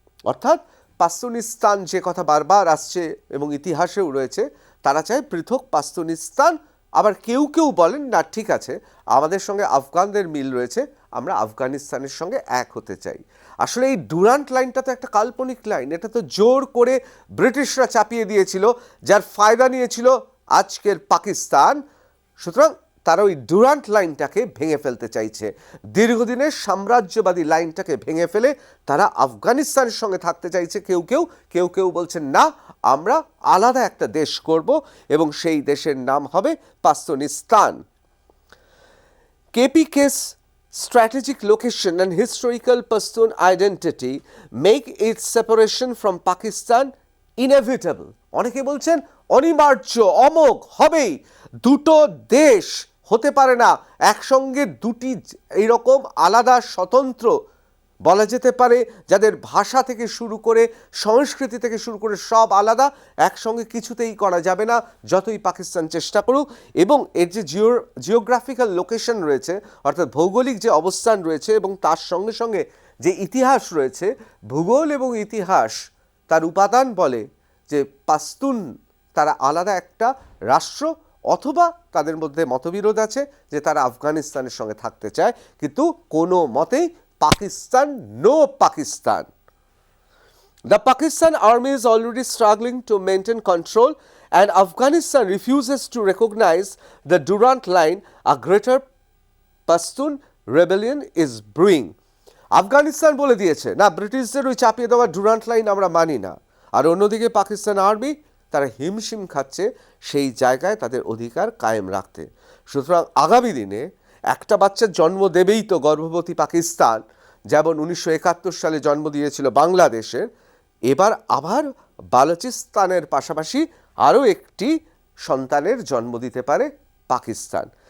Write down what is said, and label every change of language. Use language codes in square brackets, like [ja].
[bn] অর্থাৎ পাশতুনিস্তান, যে কথা বারবার আসছে এবং ইতিহাসেও রয়েছে, তারা চায় পৃথক পাশতুনিস্তান। আবার কেউ কেউ বলেন না, ঠিক আছে, আমাদের সঙ্গে আফগানদের মিল রয়েছে, আমরা আফগানিস্তানের সঙ্গে এক হতে চাই। আসলে এই ডুরান্ট লাইনটা তো একটা কাল্পনিক লাইন, এটা তো জোর করে ব্রিটিশরা চাপিয়ে দিয়েছিল, যার ফায়দা নিয়েছিল আজকের পাকিস্তান। সুতরাং তারা ওই ডুরান্ট লাইনটাকে ভেঙে ফেলতে চাইছে। দীর্ঘদিনের সাম্রাজ্যবাদী লাইনটাকে ভেঙে ফেলে তারা আফগানিস্তানের সঙ্গে থাকতে চাইছে। কেউ কেউ বলছেন না, আমরা আলাদা একটা দেশ করব এবং সেই দেশের নাম হবে পাস্তুনিস্তান। [en] KPK's strategic location and historical Pashtun identity make its separation from Pakistan inevitable. [bn] অনেকে বলছেন অনিবার্য, অমোঘ হবেই। দুটো দেশ হতে পারে না একসঙ্গে, দুটি এইরকম আলাদা স্বতন্ত্র, বলা যেতে পারে যাদের ভাষা থেকে শুরু করে সংস্কৃতি থেকে শুরু করে সব আলাদা, একসঙ্গে কিছুতেই করা যাবে না যতই পাকিস্তান চেষ্টা করুক। এবং এর যে জিওগ্রাফিক্যাল লোকেশন রয়েছে, অর্থাৎ ভৌগোলিক যে অবস্থান রয়েছে এবং তার সঙ্গে সঙ্গে যে ইতিহাস রয়েছে, ভূগোল এবং ইতিহাস তার উপাদান বলে যে পাস্তুন তারা আলাদা একটা রাষ্ট্র, অথবা তাদের মধ্যে মতবিরোধ আছে যে তারা আফগানিস্তানের সঙ্গে থাকতে চায়, কিন্তু কোনো মতেই [en] Pakistan, no Pakistan. The Pakistan army is already struggling to maintain control, and Afghanistan refuses to recognize the Durand Line. A greater Pashtun rebellion is brewing. [bn] Afghanistan বলে দিয়েছে না, ব্রিটিশদের ওই চাপিয়ে দেওয়া ডুরান্ট লাইন আমরা মানি না। আর অন্যদিকে পাকিস্তান আর্মি তারা হিমশিম খাচ্ছে সেই জায়গায় তাদের অধিকার কায়েম রাখতে। সুতরাং আগামী দিনে একটা বাচ্চার জন্ম দেবেই তো গর্ভবতী পাকিস্তান, যেমন 1971 সালে জন্ম দিয়েছিল বাংলাদেশের, এবার আবার বালুচিস্তানের পাশাপাশি আরও একটি সন্তানের জন্ম দিতে পারে পাকিস্তান।